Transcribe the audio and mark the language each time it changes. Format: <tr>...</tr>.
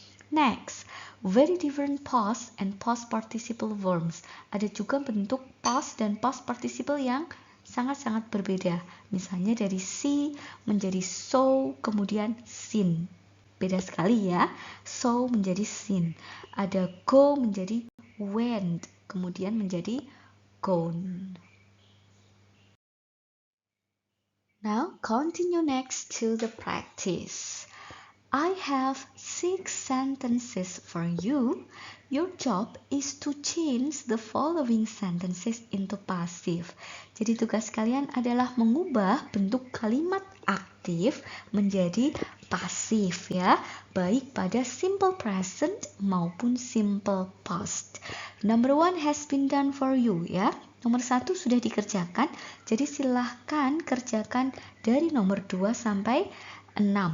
<en>Next, very different past and past participle forms.</en> <id>Ada juga bentuk past dan past participle yang sangat-sangat berbeda. Misalnya dari see menjadi saw, kemudian seen. Beda sekali ya. Saw menjadi seen. Ada go menjadi went, kemudian menjadi gone.</id> <en>Now continue next to the practice. I have 6 sentences for you. Your job is to change the following sentences into passive.</en> <id>Jadi tugas kalian adalah mengubah bentuk kalimat aktif menjadi pasif ya, baik pada simple present maupun simple past.</id> <en>Number 1 has been done for you ya.</en> <id>Nomor 1 sudah dikerjakan, jadi silahkan kerjakan dari nomor 2 sampai 6.</id>